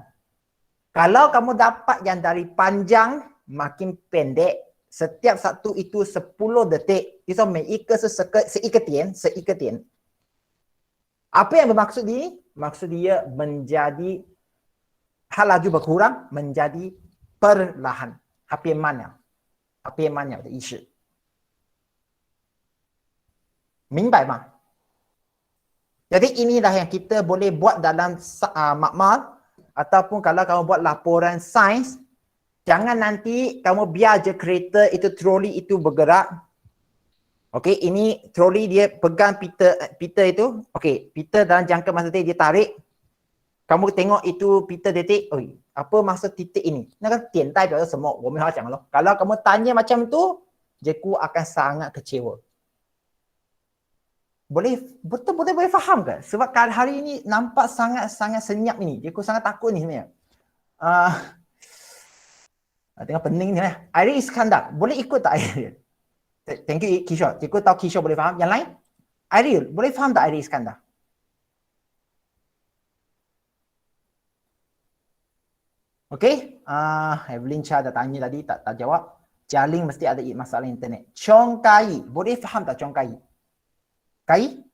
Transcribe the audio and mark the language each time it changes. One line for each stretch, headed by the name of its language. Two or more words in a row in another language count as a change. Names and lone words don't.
Malay: Kalau kamu dapat yang dari panjang makin pendek, setiap satu itu 10 detik, itu seikatan. Apa yang bermaksud ini? Maksud dia menjadi had laju berkurang menjadi perlahan.
Chinese: 变慢了的意思。明白吗？
Malay: Jadi inilah yang kita boleh buat dalam makmal ataupun kalau kamu buat laporan sains, jangan nanti kamu biar je kereta itu troli itu bergerak. Okey, ini troli dia pegang pita itu. Okey, pita dalam jangka masa detik dia tarik. Kamu tengok itu pita detik. Oi, apa maksud titik ini?
Chinese: 那个点代表着什么？我们要讲咯。
Malay: Kalau kamu tanya macam tu, cikgu akan sangat kecewa. Betul-betul boleh faham ke? Sebab hari ini nampak sangat senyap ini. Cikgu sangat takut ni sebenarnya. Tengok pening ni. Airi Iskandar, boleh ikut tak Airi?
English: Thank you Kishore.
Malay: Cikgu tahu Kishore boleh faham. Yang lain? Airi, boleh faham tak Airi Iskandar? Okey, Evelyn Cha dah tanya tadi, tak jawab. Jaling mesti ada masalah internet. Chong Kai, boleh faham tak Chong Kai? Kai?